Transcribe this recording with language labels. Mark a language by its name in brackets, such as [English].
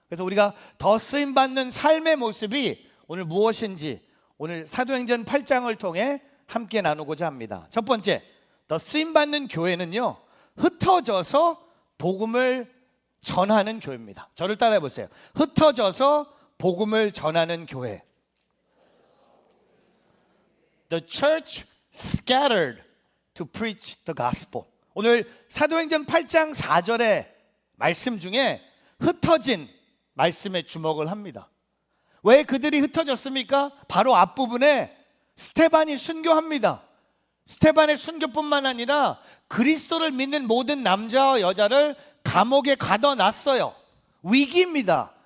[Korean] 그래서 우리가 더 쓰임받는 삶의 모습이 오늘 무엇인지 오늘 사도행전 8장을 통해 함께 나누고자 합니다. 첫 번째, 더 쓰임받는 교회는요 흩어져서 복음을 전하는 교회입니다. 저를 따라해 보세요. 흩어져서 복음을 전하는 교회. [English] The church scattered to preach the gospel. [Korean] 오늘 사도행전 8장 4절의 말씀 중에 흩어진 말씀에 주목을 합니다. 왜 그들이 흩어졌습니까? 바로 앞부분에 스데반이 순교합니다. 스데반의 순교뿐만 아니라 그리스도를 믿는 모든 남자와 여자를 감옥에 가둬놨어요. 위기입니다.